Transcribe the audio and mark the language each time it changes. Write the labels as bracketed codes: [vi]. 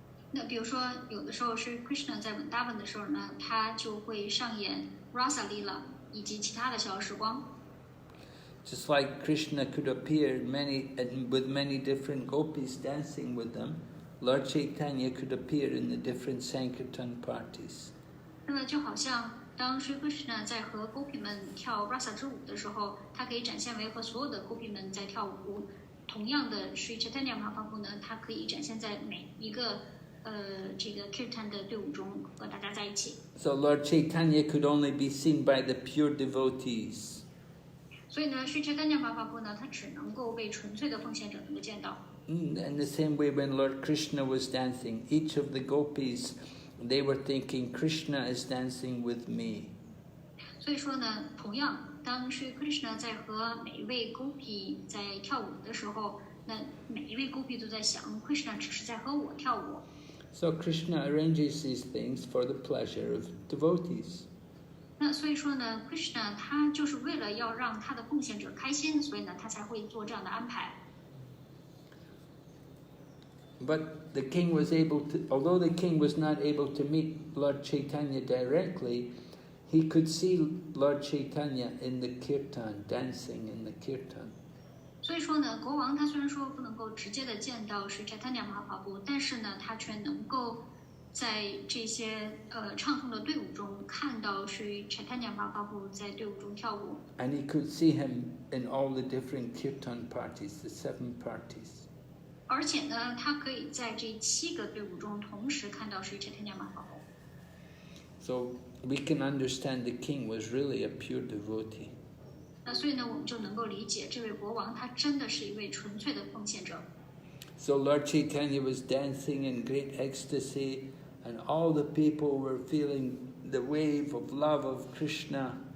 [zh] 那比如说，有的时候是 Krishna 在Vrindavan的时候呢，他就会上演 Rasa Lila 以及其他的逍遥时光。 [en] Just like Krishna could appear with many different gopis dancing with them, Lord Chaitanya could appear in the different Sankirtan parties. [zh] 那么就好像当Sri Krishna 在和 gopi 们跳 Rasa 之舞的时候，他可以展现为和所有的 gopi 们在跳舞。同样的，Sri Chaitanya Mahaprabhu 呢，他可以展现在每一个这个 kirtan 的队伍中和大家在一起。 [en] So Lord Chaitanya could only be seen by the pure devotees. [zh] 所以呢，Sri Chaitanya Mahaprabhu 呢，他只能够被纯粹的奉献者能够见到。 [en] In the same way, when Lord Krishna was dancing, each of the gopis, they were thinking, Krishna is dancing with me. [zh] 所以说呢，同样当 Sri Krishna 在和每一位 Gopi 在跳舞的时候，那每一位 Gopi 都在想 Krishna 只是在和我跳舞。 [en] So Krishna arranges these things for the pleasure of devotees. [zh] 那所以说呢 ，Krishna 他就是为了要让他的奉献者开心，所以呢，他才会做这样的安排。 [en] But the king was able to, although the king was not able to meet Lord Caitanya directly, he could see Lord Caitanya in the kirtan, dancing in the kirtan. [zh] 所以说呢，国王他虽然说不能够直接的见到Sri Chaitanya Mahaprabhu，但是呢，他却能够在这些唱诵的队伍中看到Sri Chaitanya Mahaprabhu在队伍中跳舞。 [en] And he could see him in all the different kirtan parties, the 7 parties. [zh] 而且呢，他可以在这7个队伍中同时看到Sri Chaitanya Mahaprabhu。 [en] So we can understand the king was really a pure devotee. [zh] 那所以呢，我们就能够理解这位国王他真的是一位纯粹的奉献者。 [en] So Lord Caitanya was dancing in great ecstasy, and all the people were feeling the wave of love of Krishna.